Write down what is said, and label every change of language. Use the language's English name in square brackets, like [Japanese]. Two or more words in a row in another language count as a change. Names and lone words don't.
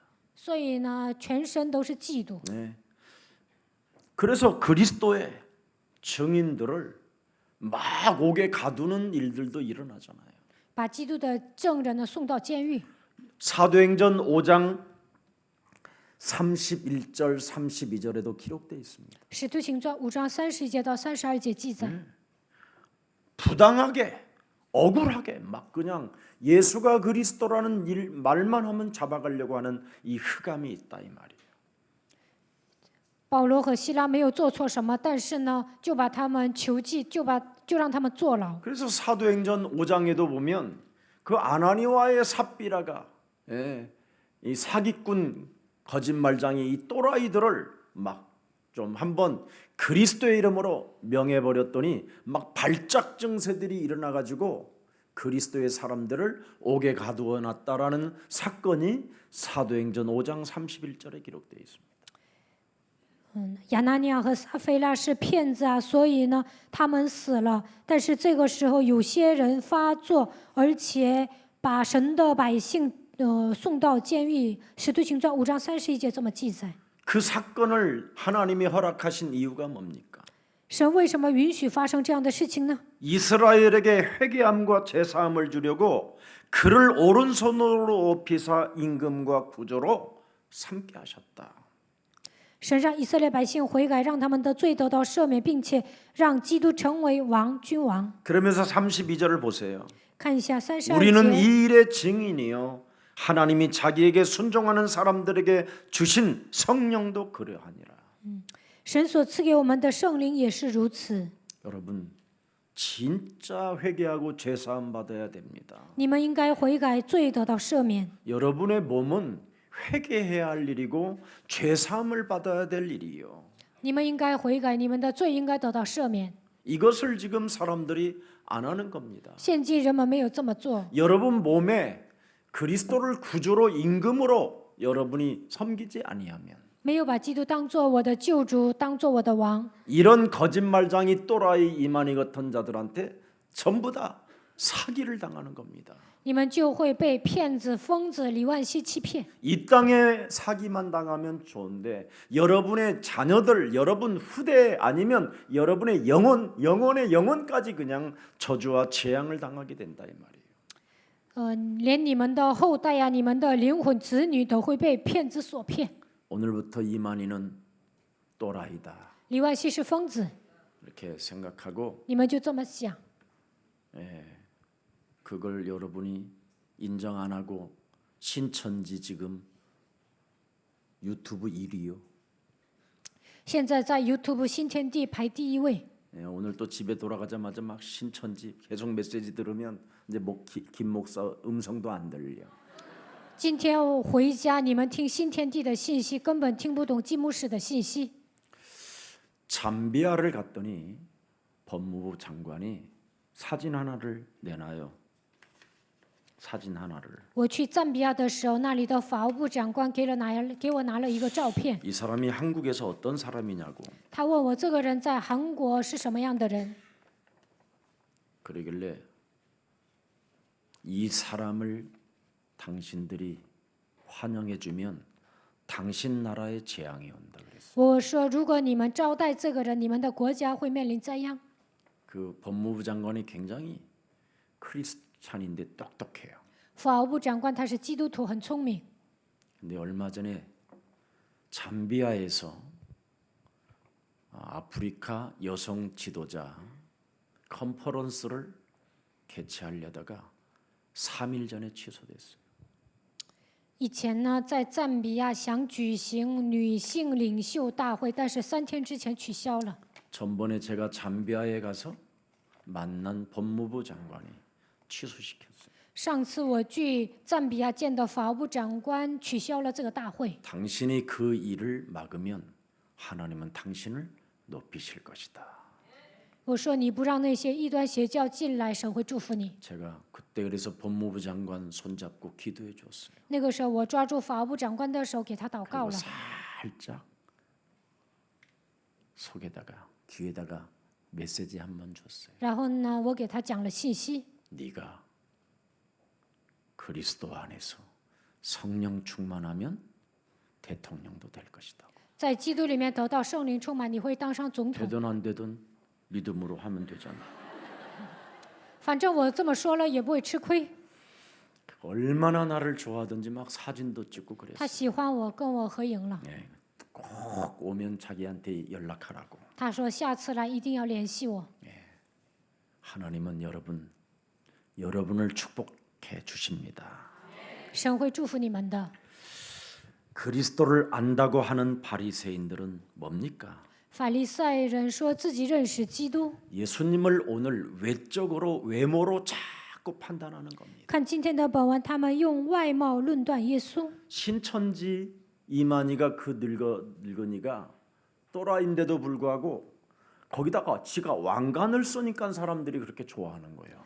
[Chinese] 所以呢，全身都是嫉妒。 [Korean] 네. 그래서 그리스도의 증인들을 막 옥에 가두는 일들도 일어나잖아요. [Chinese] 把基督的证人呢送到监狱。 [Korean] 사도행전 5장 31절 32절에도 기록되어 있습니다. [Chinese] 使徒行传5章31节到32节记载， [Korean] 부당하게 억울하게 막 그냥 예수가 그리스도라는 말만 하면 잡아가려고 하는 이 흑암이 있다 이 말이에요. [Chinese] 保罗和希拉没有做错什么，但是呢，就把他们囚禁，就让他们坐牢。 [Korean] 그래서 사도행전 5장에도 보면 그 아나니와의 삽비라가 이 사기꾼 거짓말장이 이 또라이들을 막 좀 한번 그리스도의 이름으로 명해버렸더니 막 발작 증세들이 일어나가지고 그리스도의 사람들을 옥에 가두어 놨다라는 사건이 사도행전 5장 31절에 기록되어 있습니다. [Chinese] 亚拿尼亚和撒菲拉是骗子啊，所以呢，他们死了。但是这个时候，有些人发作，而且把神的百姓送到监狱。使徒行传5章31节这么记载。 [Korean] 그 사건을 하나님이 허락하신 이유가 뭡니까? [Chinese] 神为什么允许发生这样的事情呢？ [Korean] 이스라엘에게 회개함과 제사함을 주려고 그를 오른손으로 높이사 임금과 구조로 삼게 하셨다. [Chinese] 神让以色列百姓悔改，让他们的罪得到赦免，并且让基督成为王君王。 [Korean] 그러면서 32절을 보세요. [Chinese] 看一下32 [Korean] 우리는 [Chinese] 节。 [Korean] 이 일의 증인이요 하나님이 자기에게 순종하는 사람들에게 주신 성령도 그러하니라. [Chinese] 神所赐给我们的圣灵也是如此。 [Korean] 여러분 진짜 회개하고 제사함 받아야 됩니다. [Chinese] 你们应该悔改，罪得到赦免。 [Korean] 여러분의 몸은 회개해야 할 일이고 죄사함을 받아야 될 일이요. [Chinese] 你们应该悔改，你们的罪应该得到赦免。 [Korean] 이것을 지금 사람들이 안 하는 겁니다. [Chinese] 现今人们没有这么做。 [Korean] 여러분 몸에 그리스도를 구주로 임금으로 여러분이 섬기지 아니하면 [Chinese] 没有把基督当做我的救主，当做我的王， [Korean] 이런 거짓말장이 또라이 이만희 같은 자들한테 전부 다 사기를 당하는 겁니다. [Chinese] 你们就会被骗子、疯子李万熙欺骗。 [Korean] 이 땅에 사기만 당하면 좋은데 여러분의 자녀들, 여러분 후대 아니면 여러분의 영혼의 영혼까지 그냥 저주와 재앙을 당하게 된다 이 말이에요. [Chinese] 连你们的后代呀、你们的灵魂子女都会被骗子所骗。 [Korean] 오늘부터 이만희는 또라이다. [Chinese] 李万熙是疯子， [Korean] 이렇게 생각하고 [Chinese] 你们就这么想。 [Korean] 그걸 여러분이 인정 안 하고 신천지 지금 유튜브 1위요. [Chinese] 现在在 YouTube 新天地排第一位。 [Korean] 오늘 또 집에 돌아가자마자 막 신천지 계속 메시지 들으면 이제 김 목사 음성도 안 들려. [Chinese] 今天我回家，你们听新天地的信息，根本听不懂季牧师的信息。 [Korean] 잠비아를 갔더니 법무부 장관이 사진 하나를 내놔요. 사진 하나를. [Chinese] 我去赞比亚的时候，那里的法务部长官给我拿了一个照片。 [Korean] 이 사람이 한국에서 어떤 사람이냐고. [Chinese] 他问我这个人在韩国是什么样的人？ [Korean] 그러길래 이 사람을 당신들이 환영해주면 당신 나라에 재앙이 온다 그랬어요. [Chinese] 我说，如果你们招待这个人，你们的国家会面临灾殃。 [Korean] 그 법무부 장관이 굉장히 크리스찬인데 똑똑해요. [Chinese] 法务部长官他是基督徒，很聪明。 [Korean] 근데 얼마 전에 잠비아에서 아프리카 여성 지도자 컨퍼런스를 개최하려다가 3일 전에 취소됐어요. [Chinese] 以前呢，在赞比亚想举行女性领袖大会，但是3天之前取消了。 [Korean] 전번에 제가 잠비아에 가서 만난 법무부 장관이 취소시켰어요. [Chinese] 上次我去赞比亚见的法务部长官取消了这个大会。 [Korean] 당신이 그 일을 막으면 하나님은 당신을 높이실 것이다. [Chinese] 我说你不让那些异端邪教进来，神会祝福你。 [Korean] 제가 그때 그래서 법무부 장관 손잡고 기도해 줬어요. [Chinese] 那个时候，我抓住法务部长官的手，给他祷告 [Korean] 그리고 [Chinese] 了。 [Korean] 살짝 속에다가 귀에다가 메시지 한 번 줬어요. [Chinese] 然后呢，我给他讲了信息。 [Korean] 네가 그리스도 안에서 성령 충만하면 대통령도 될 것이다. [Chinese] 在基督里面得到圣灵充满，你会当上总统。 [Korean] 되든 안 되든 믿음으로 하면 되잖아. [Chinese] 反正我这么说了也不会吃亏。 [Korean] 얼마나 나를 좋아하든지 막 사진도 찍고 [Chinese] 他 [Korean] 그랬어. [Chinese] 喜欢我，跟我合影了。 [Korean] 네, 꼭 오면 자기한테 연락하라고. [Chinese] 他说下次来一定要联系我。 [Korean] 하나님은 여러분을 축복해 주십니다. [Chinese] 神会祝福你们的。 [Korean] 그리스도를 안다고 하는 바리새인들은 뭡니까? [Chinese] 法利赛人说自己认识基督， [Korean] 예수님을 오늘 외모로 자꾸 판단하는 겁니다. [Chinese] 看今天的本文，他们用外貌论断耶稣。 [Korean] 신천지 이만희가 그 늙은이가 또라이인데도 불구하고 거기다가 지가 왕관을 쓰니까 사람들이 그렇게 좋아하는 거예요.